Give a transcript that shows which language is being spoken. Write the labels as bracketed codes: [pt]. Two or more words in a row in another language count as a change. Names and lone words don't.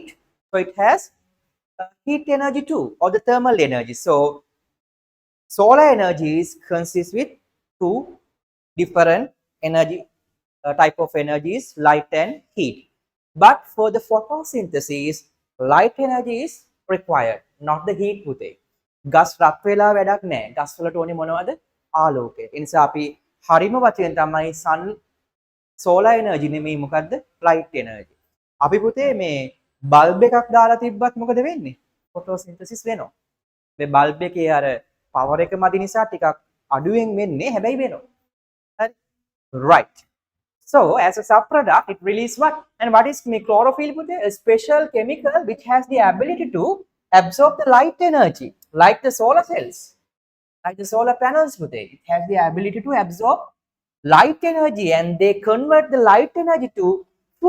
[en] So it has heat energy too or the thermal energy. So solar energy is consists with two different energy type of energies, light and heat. But for the photosynthesis, light energy is required, not the heat පුතේ. [si] ගස් රත් වෙලා වැඩක් නැහැ. ගස් වලට ඕනේ මොනවද? ආලෝකය. ඒ නිසා අපි හරිම වචනෙන් තමයි [en] sun solar energy [si] නෙමෙයි මොකද්ද? [en] light energy. [si] අපි පුතේ මේ බල්බ් එකක් දාලා තිබ්බත් මොකද වෙන්නේ? ෆොටෝසින්තසිස් වෙනවා. මේ බල්බ් එකේ අර පවර් එක මදි නිසා ටිකක් අඩුවෙන් වෙන්නේ හැබැයි වෙනවා. හරි. [en] Right. So as a subproduct, it releases what? And what is chlorophyll? A special chemical which has the ability to absorb the light energy, like the solar cells, like the solar panels. It has the ability to absorb light energy, and they convert the light energy to food.